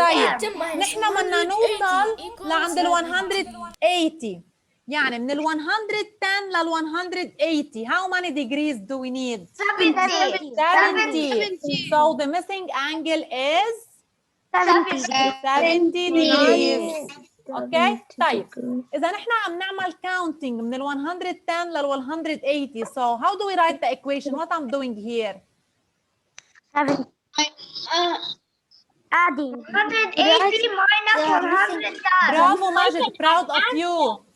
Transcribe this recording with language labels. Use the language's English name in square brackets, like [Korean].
[Arabic] طيب نحن بدنا نوصل لعند ال 180. يعني من ال 110 لل 180. [English] How many degrees do we need? 70. 70. So the missing angle is 70 degrees. [Arabic] اوكي طيب اذا نحن عم نعمل [English] counting [Arabic] من ال 110 لل 180. [English] So how do we write the equation? What I'm doing here? Adding 180 minus 110. Bravo Majid, proud of you.